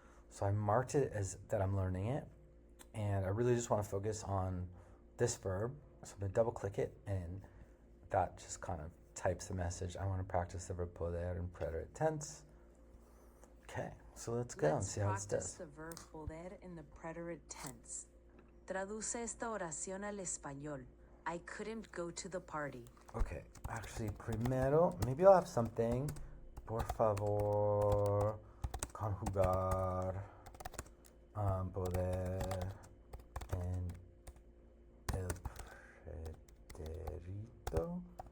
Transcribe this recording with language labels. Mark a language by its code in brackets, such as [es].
[en] So I marked it as that I'm learning it, and I really just want to focus on this verb. So I'm gonna double click it, and that just kind of types the message. I want to practice the verb poder in preterite tense. Okay, so let's go and see how this practice does. the verb poder in the preterite tense. [es] Traduce esta oración al español. [en] I couldn't go to the party. Okay, actually, primero, maybe I'll have something. [es] Por favor, conjugar poder en el preterito.